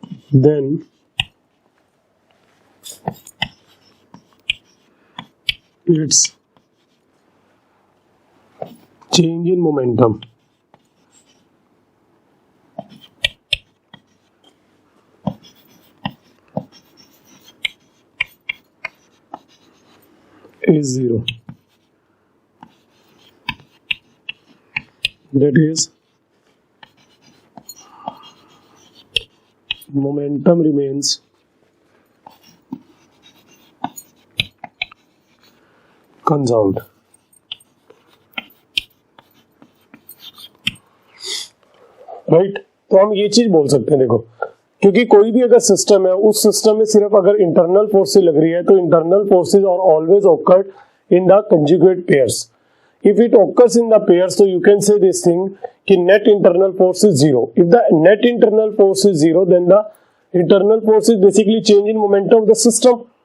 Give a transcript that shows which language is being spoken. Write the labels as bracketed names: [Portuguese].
[English] then its change in momentum is 0. That is momentum remains conserved. [Hindi] Right तो हम ये चीज बोल सकते हैं, देखो क्योंकि कोई भी अगर सिस्टम है, उस सिस्टम में सिर्फ अगर [English] Internal forces लग रही है तो internal forces are always occurred in the conjugate pairs. If it occurs in the pairs, so you can say this thing कि net internal force is zero. If the net internal force is zero, then the internal force is basically change in momentum of the system.